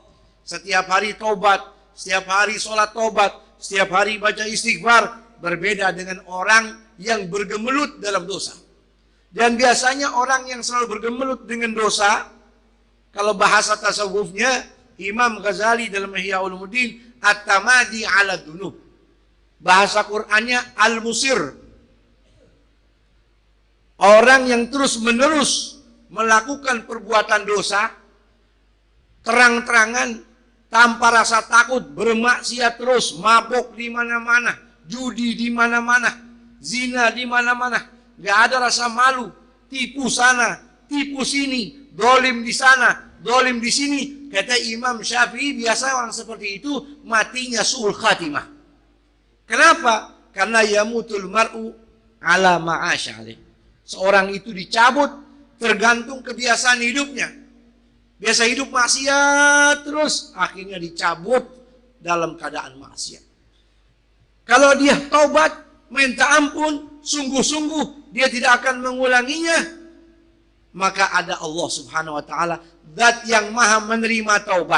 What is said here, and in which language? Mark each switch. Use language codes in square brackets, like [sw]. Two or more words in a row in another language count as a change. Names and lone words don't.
[id] Setiap hari tobat, setiap hari sholat tobat, setiap hari baca istighfar. Berbeda dengan orang yang bergemelut dalam dosa. Dan biasanya orang yang selalu bergemelut dengan dosa, kalau bahasa tasawufnya, Imam Ghazali dalam Ihya Ulumuddin, [ar] التمادي على الذنوب. [id] Bahasa Qur'annya al-musir. Orang yang terus-menerus melakukan perbuatan dosa, terang-terangan, tanpa rasa takut, bermaksiat terus, mabuk di mana-mana, judi di mana-mana, zina di mana-mana, gak ada rasa malu, tipu sana, tipu sini, dolim di sana, dolim di sini. Kata Imam Syafi'i, biasa orang seperti itu matinya [ar] سوء الخاتمة. [id] Kenapa? Karena [ar] يموت المرء على ما عاش عليه. [id] Seorang itu dicabut tergantung kebiasaan hidupnya. Biasa hidup maksiat terus, akhirnya dicabut dalam keadaan maksiat. Kalau dia taubat, minta ampun, sungguh-sungguh dia tidak akan mengulanginya, maka ada Allah [ar] سبحانه وتعالى, [id] zat yang maha menerima taubat.